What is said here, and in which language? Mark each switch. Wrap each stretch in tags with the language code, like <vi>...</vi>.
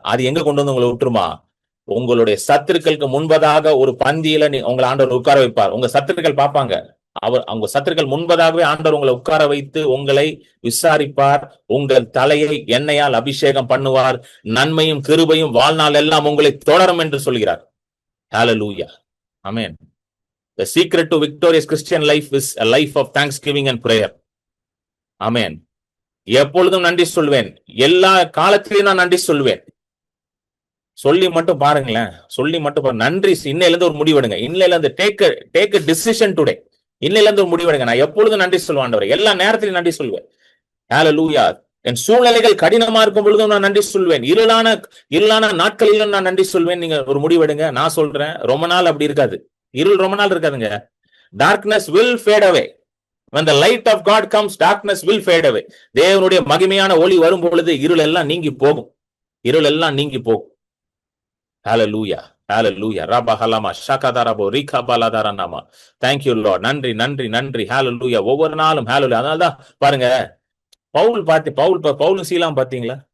<ta>அது எங்க கொண்டு வந்து உங்களை விட்டுருமா? உங்களுடைய சத்துருக்களுக்கு முன்பதாக ஒரு பந்தியில உங்களை ஆண்டவர் உட்கார வைப்பார். உங்க சத்துருக்கள் பார்ப்பாங்க. அவங்க சத்துருக்கள் முன்பதாகவே ஆண்டவர் உங்களை உட்கார வைத்து உங்களை விசாரிப்பார். உங்கள் தலையை எண்ணெயால் அபிஷேகம் பண்ணுவார். நன்மையும் கிருபையும் வாழ்நாள் எல்லாம் உங்களை தொடரும் என்று சொல்கிறார். ஹalleluya. Amen.</ta> <en>The secret to victorious Christian life is a life of thanksgiving and prayer.</en> <ta>Amen. எப்பொழுதும் நன்றி சொல்வேன். எல்லா காலத்திலையும் நான் நன்றி சொல்வேன். சொல்லி மட்டும் பாருங்களேன். சொல்லி மட்டும் நன்றி. இன்னையில இருந்து ஒரு முடிவெடுங்க. இன்னையில இருந்து</ta> <en>Take a decision today.</en> <ta>இன்னையில இருந்து ஒரு முடிவெடுங்க. நான் எப்பொழுதும் நன்றி சொல்வேன் ஆண்டவரே. எல்லா நேரத்திலும் நன்றி சொல்வேன். ஹalleluya. என் சூழ்நிலைகள் கடினமா இருக்கும் பொழுதும் நான் நன்றி சொல்வேன். இருளான நாட்களிலும் நான் நன்றி சொல்வேன். நீங்க ஒரு முடிவெடுங்க. நான் சொல்றேன், ரொம்ப நாள் அப்படி இருக்காது. இருள் ரொம்ப நாள் இருக்காதுங்க.</ta> <en>darkness will fade away. when the light of God comes, darkness will fade away.</en> <ta>தேவனுடைய மகிமையான ஒளி வரும் பொழுது இருள் எல்லாம் நீங்கி போகும். இருள் எல்லாம் நீங்கி போகும். ஹalleluya. ஹalleluya. ரபஹலமா ஷகதரபோ ரிகபலதரனமா.</ta> <en>thank you lord.</en> <ta>நன்றி நன்றி நன்றி. ஹalleluya. ஒவ்வொரு நாளும் ஹalleluya. அதனால தான் பாருங்க, பவுலும் சீலாம் பாத்தீங்களா?</ta>